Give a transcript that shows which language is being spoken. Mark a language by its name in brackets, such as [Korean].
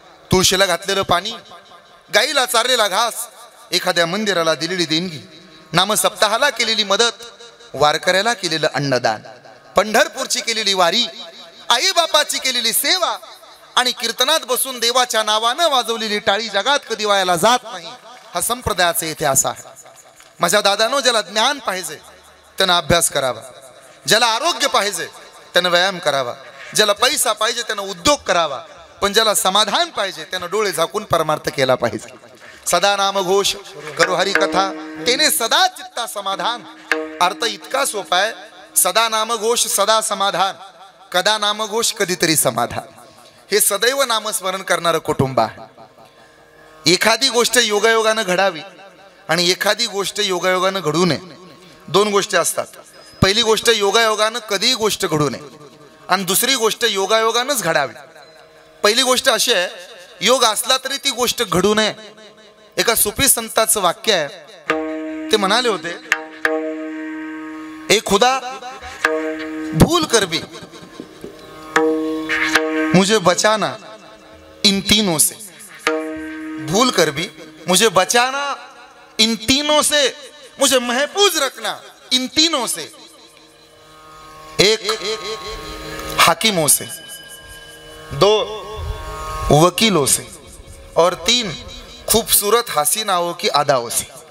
[Marathi] तुळशीला घातलेलं पाणी, गाईला चारलेला घास, एखाद्या मंदिराला दिलेली देणगी, नामसप्ताहाला केलेली मदत, वारकऱ्याला केलेलं अन्नदान, पंढरपूरची केलेली वारी, आई बापाची केलेली सेवा आणि कीर्तनात बसून देवाच्या नावानं वाजवलेली टाळी जगात कधी वायाला जात नाही। हा संप्रदायाचा इतिहास आहे। माझ्या दादानो ज्याला ज्ञान पाहिजे त्यानं अभ्यास करावा, ज्याला आरोग्य पाहिजे त्यानं व्यायाम करावा, ज्याला पैसा पाहिजे त्यानं उद्योग करावा, पण ज्याला समाधान पाहिजे त्यानं डोळे झाकून परमार्थ केला पाहिजे। सदा नामघोष करो हरी कथा तेने सदा चित्ता समाधान। अर्थ इतका सोपा आहे, सदा नामघोष सदा समाधान, कदा नामघोष कधीतरी समाधान। हे सदैव नामस्मरण करणारं कुटुंब आहे। एखादी गोष्ट योगायोगानं घडावी आणि एखादी गोष्ट योगायोगानं घडू नये, दोन गोष्टी असतात। पहिली गोष्ट योगायोगानं कधीही गोष्ट घडू नये आणि दुसरी गोष्ट योगायोगानंच घडावी। पहिली गोष्ट अशी आहे, योग असला तरी ती गोष्ट घडू नये। एका सुफी संताचं वाक्य आहे, ते म्हणाले होते, [Hindi] ए खुदा भूल कर भी मुझे बचाना इन तीनों से, भूल कर भी मुझे बचाना इन तीनों से, मुझे महफूज रखना इन तीनों से, एक हाकिमों से, दो वकीलों से और तीन खूबसूरत हसीनाओं की अदाओं से।